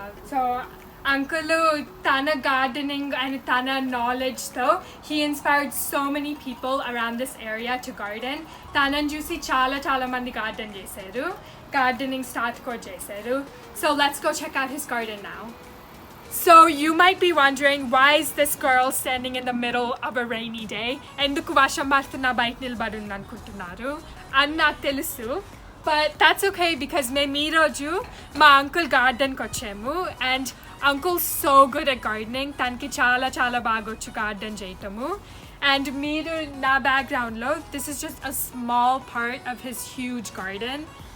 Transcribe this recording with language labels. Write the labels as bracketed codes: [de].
[en] so uncle తన gardening and తన నాలెడ్జ్తో he inspired so many people around this area to garden [te] తనని చూసి చాలా మంది గార్డెన్ చేశారు గార్డెనింగ్ స్టార్ట్ కూడా చేశారు [en] So let's go check out his garden now So you might be wondering, why is this girl standing in the middle of a rainy day? [te] ఎందుకు వర్షం పడుతున్నా బయట నిలబడింది అనుకుంటున్నారు అని నాకు తెలుసు. [en] But that's okay because [te] మేము ఈరోజు మా అంకుల్ గార్డెన్కి వచ్చాము. And uncle [en] So good at gardening. [te] తనకి చాలా చాలా బాగా వచ్చు గార్డెన్ చేయటము. [en] and [te] మీరు నా బ్యాక్గ్రౌండ్లో [en] This is just a small part of his huge garden.